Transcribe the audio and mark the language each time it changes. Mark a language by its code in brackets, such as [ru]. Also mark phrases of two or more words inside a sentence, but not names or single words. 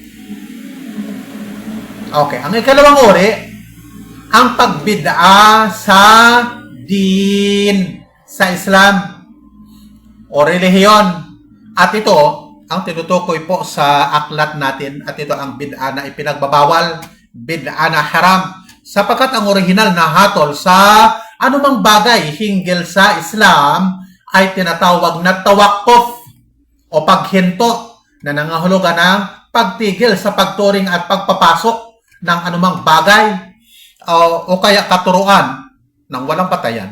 [tl] Okay, ang ikalawang uri, ang pagbid'a sa din, sa Islam o relihiyon. At ito, ang tinutukoy po sa aklat natin, at ito ang bid'a na ipinagbabawal, bid'a na haram, sapagkat ang orihinal na hatol sa anumang bagay hinggil sa Islam ay tinatawag na tawakkuf o paghinto na nangahulugan ng pagtigil sa pagturing at pagpapasok ng anumang bagay o kaya katuruan ng walang patayan.